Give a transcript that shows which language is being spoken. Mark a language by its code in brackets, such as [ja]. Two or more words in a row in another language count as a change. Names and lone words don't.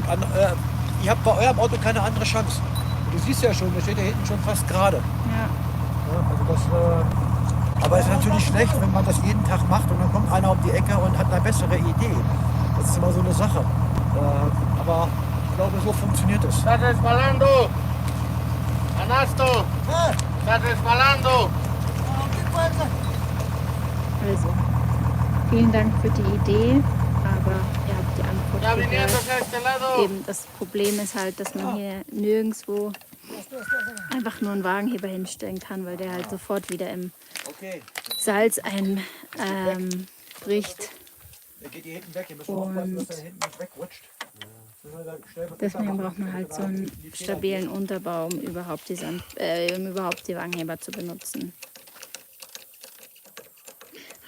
[de] Ihr habt bei eurem Auto keine andere Chance. Und du siehst ja schon, der steht ja hinten schon fast gerade. Ja. Ja, also aber es ist natürlich schlecht, wenn man das jeden Tag macht und dann kommt einer um die Ecke und hat eine bessere Idee. Das ist immer so eine Sache. Aber ich glaube, so funktioniert es. [es] Estás resbalando. Anasto. Estás resbalando. [de] Also, vielen Dank für die Idee, aber ihr habt die Antwort [es] Ya viniendo [de] gehört. [es] hacia este lado. [de] Eben, das Problem ist halt, dass man hier nirgendwo einfach nur einen Wagenheber hinstellen kann, weil der halt sofort wieder im Okay, Salz einbricht. der geht hier hinten weg. Ihr müsst aufpassen, dass er hinten nicht wegrutscht. Deswegen braucht man halt so einen stabilen Unterbau, um überhaupt die Wagenheber zu benutzen.